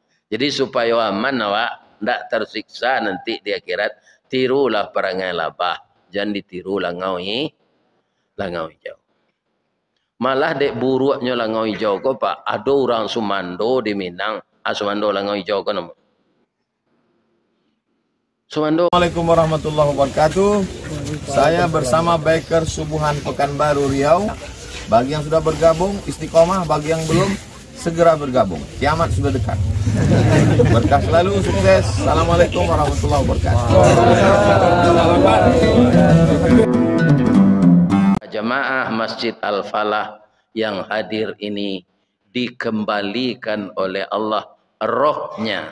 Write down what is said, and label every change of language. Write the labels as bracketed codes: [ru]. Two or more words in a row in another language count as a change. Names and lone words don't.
[min] Jadi supaya aman awak, ndak tersiksa nanti di akhirat. Tirulah perangai labah, jangan ditiru langau hijau. Malah dek buruknya langau hijau ko pak, ada orang Sumando di Minang, Sumando langau hijau ko nama. Sumando. [ar] السلام عليكم ورحمة الله وبركاته. [id] Saya bersama Biker Subuhan Pekanbaru Riau. Bagi yang sudah bergabung, istiqomah. Bagi yang belum, segera bergabung. Kiamat sudah dekat. Berkah selalu, sukses. [ar] السلام عليكم ورحمة الله وبركاته. [id] Jamaah Masjid Al-Falah yang hadir ini dikembalikan oleh Allah rohnya.